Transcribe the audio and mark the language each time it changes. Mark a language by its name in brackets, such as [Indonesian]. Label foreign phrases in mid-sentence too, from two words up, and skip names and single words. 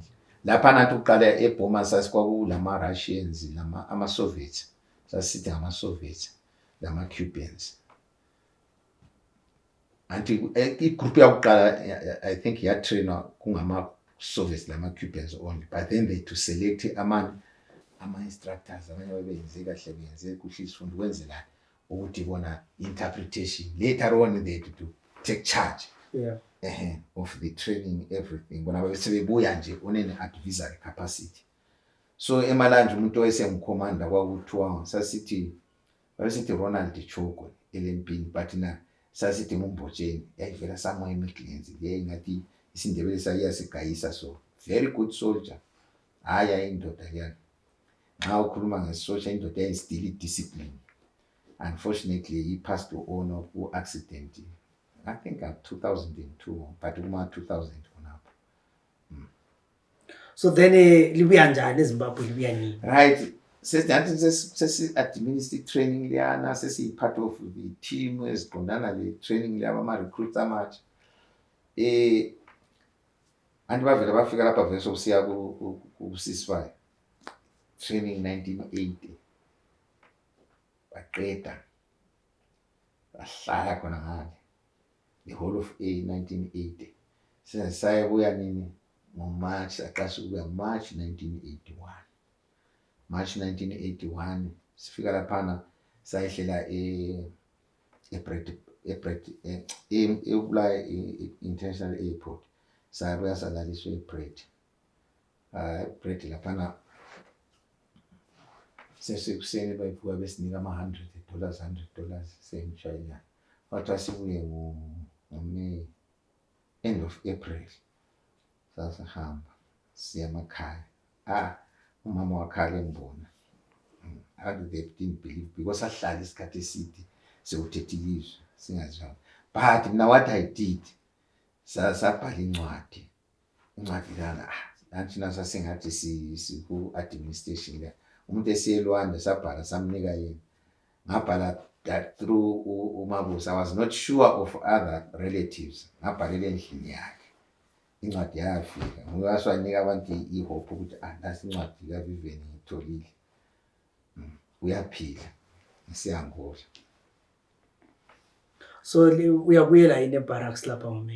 [North Ndebele] Laphana nathi uqala eBhoma sasikwakulama-Russians, ama-Soviets, sasithi ngama-Soviets, lama-Cubans. Anti igroup yakuqala [English] I think [North Ndebele] yatrainwa kungama-Soviets lama-Cubans only, [English] but then they to select [North Ndebele] ama-instructors abanye babenze kahle, benze kuhle isifundo kwenzela ukuthi bona interpretation. [English] Later on they had to take charge of the training, everything. [North Ndebele] Bona besebebuya nje onene [English] advisory capacity. [North Ndebele] So eMalanje umuntu owayesengucommander kwakuthiwa sasithi Ronald Choko elempini, but na sasithi nguMbotsheni, yayivela somewhere eMidlands, ngathi isiNdebele sayasigayisa. [English] So very good soldier, [North Ndebele] haya indoda yakhe. Nxa ukhuluma ngesoldier, indoda yayistill discipline. [English] Unfortunately he passed on of accident, I think at 2002, but [North Ndebele] kuma 2000 khonapho. So then libuya njani eZimbabwe, libuya nini? Right, sesi-administer training liyana, sesi-part of the team eziqondana le-training liyaba ama-recruits amatsha. Anti bavela bafika lapha vele sokusiya ku- [English] ceasefire training 1980, [North Ndebele] baqeda bahlala khona ngale [English] the whole of 1980. [North Ndebele] Sayabuya nini ngoMarch, aqasha ukuya March 1981. March 1981 sifika laphana sayehlela International Airport, sayabuya salaliswa eBrett. Brett laphana sesekuseni bayivuka besinika $100 sengishayela. Wathi sibuye ngoMay, [English] end of April, [North Ndebele] sasahamba siya emakhaya. Umama wakhala embona. [English] They didn't believe because [North Ndebele] ahlala isikhathi eside sewuthethe ilizwe singazwanga. [English] But mina what I did, [North Ndebele] sabhala incwadi lana, nathi nasa singathi siku-administration la. Umuntu esiyelwanda sabhala samnika yena. Ngabhala [English] that through [North Ndebele] uMabuza. [English] I was not sure of other relatives. [North Ndebele] Ngabhalela endlini yakhe. Incwadi yafika. Ngiwanika abantu ihope ukuthi nasi incwadi kaVivian ngitholile. Uyaphila. Ngiyangola. So uyabuyela yini ebarracks lapha ngoMay?